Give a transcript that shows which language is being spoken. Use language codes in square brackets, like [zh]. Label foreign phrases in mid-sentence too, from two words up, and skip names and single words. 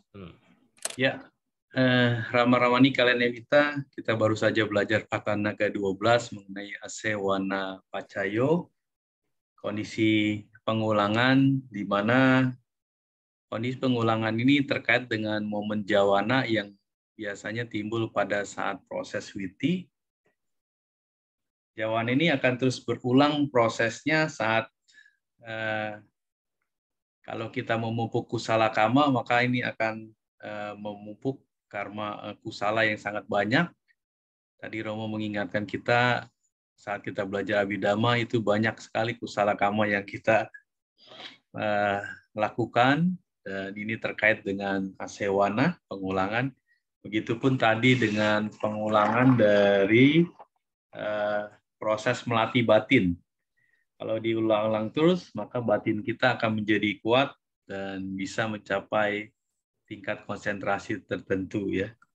[id] Ya, Rama-Ramani kalian kita baru saja belajar Patana ke-12 mengenai [pi] asewana pacayo, [id] kondisi pengulangan di mana kondisi pengulangan ini terkait dengan momen jawana yang biasanya timbul pada saat proses witi. Jawana ini akan terus berulang prosesnya saat kalau kita memupuk [pi] kusala kama, [id] maka ini akan memupuk karma kusala yang sangat banyak. Tadi Romo mengingatkan kita saat kita belajar Abhidhamma itu banyak sekali [pi] kusala kama [id] yang kita lakukan, dan ini terkait dengan asewana, pengulangan. Begitupun tadi dengan pengulangan dari proses melatih batin. Kalau diulang-ulang terus, maka batin kita akan menjadi kuat dan bisa mencapai tingkat konsentrasi tertentu, ya.